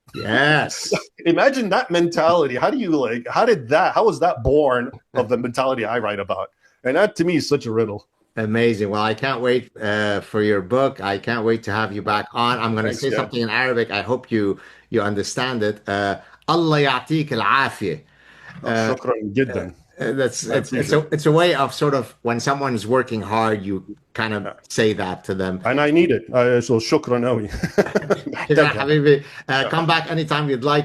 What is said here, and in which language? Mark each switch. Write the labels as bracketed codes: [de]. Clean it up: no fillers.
[en] Yes. Imagine that mentality. How was that born of the mentality I write about? And that to me is such a riddle. Amazing. Well, I can't wait for your book. I can't wait to have you back on. I'm going to say something in Arabic. I hope you understand it. [ar] Allah يعطيك العافية. شكرا جدا. [en] It's a way of sort of when someone's working hard, you kind of say that to them. And I need it. So [ar] shukran awi. [en] Come back anytime you'd like.